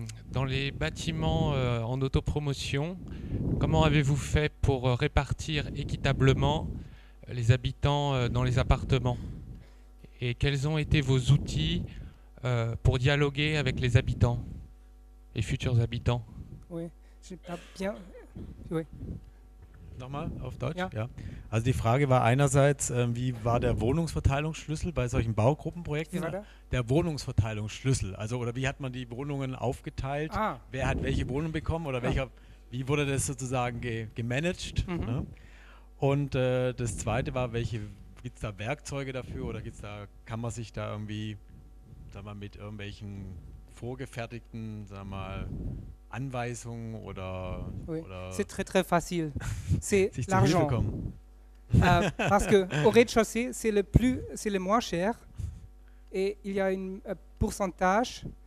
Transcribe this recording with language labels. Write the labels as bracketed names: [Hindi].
[French] Dans les bâtiments en autopromotion, comment avez-vous fait pour répartir équitablement les habitants dans les appartements? Et quels ont été vos outils pour dialoguer avec les habitants, les futurs habitants? Oui, j'ai pas bien. Oui. [German] Nochmal auf Deutsch? Ja. Ja. Also die Frage war einerseits, wie war der Wohnungsverteilungsschlüssel bei solchen Baugruppenprojekten? Wie war der? Der Wohnungsverteilungsschlüssel, also oder wie hat man die Wohnungen aufgeteilt? Wer hat welche Wohnung bekommen oder wie wurde das sozusagen gemanagt? Ne? Und das Zweite war, gibt es da Werkzeuge dafür oder kann man sich da irgendwie, sag mal, mit irgendwelchen vorgefertigten, sag mal, Anweisungen oder [French] c'est très très facile. C'est l'argent. Parce que au rez-de-chaussée, c'est le moins cher et il y a un pourcentage.